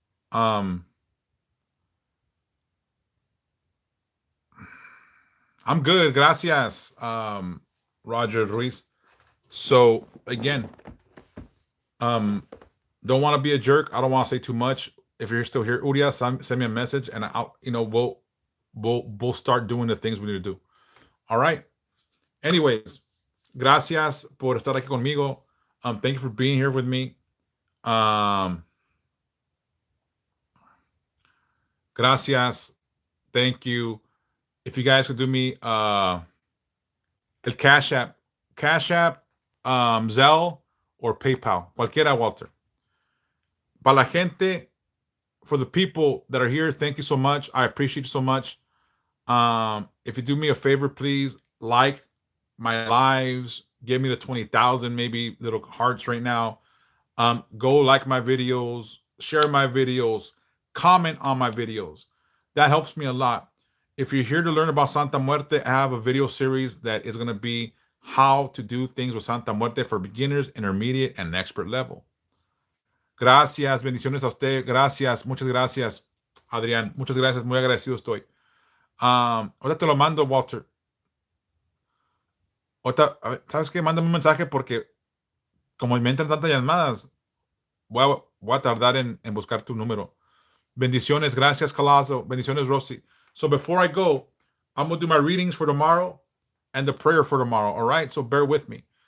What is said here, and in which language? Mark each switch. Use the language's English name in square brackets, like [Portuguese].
[English] I'm good, gracias, Roger Ruiz. So again, don't want to be a jerk. I don't want to say too much. If you're still here, Urias, send me a message, and I'll, we'll start doing the things we need to do. All right. [Spanish] Anyways, gracias por estar aquí conmigo. [English] Thank you for being here with me. [Spanish] Gracias. [English] Thank you. If you guys could do me el Cash App, Zelle, or PayPal. [Spanish] Cualquiera, [English] Walter. [Spanish] Para la gente, [English] for the people that are here, thank you so much. I appreciate you so much. If you do me a favor, please like my lives. Give me the 20,000 maybe little hearts right now. Go like my videos, share my videos, comment on my videos. That helps me a lot. If you're here to learn about Santa Muerte, I have a video series that is going to be how to do things with Santa Muerte for beginners, intermediate, and expert level. [Spanish] Gracias, bendiciones a usted. Gracias, muchas gracias, Adrián. Muchas gracias, muy agradecido estoy. Ahorita te lo mando, Walter. Ahorita, ¿sabes qué? Mándame un mensaje porque como me entran tantas llamadas, voy a tardar en buscar tu número. Bendiciones, gracias, Calazo. Bendiciones, Rosy. [English] So before I go, I'm going to do my readings for tomorrow and the prayer for tomorrow, all right? So bear with me.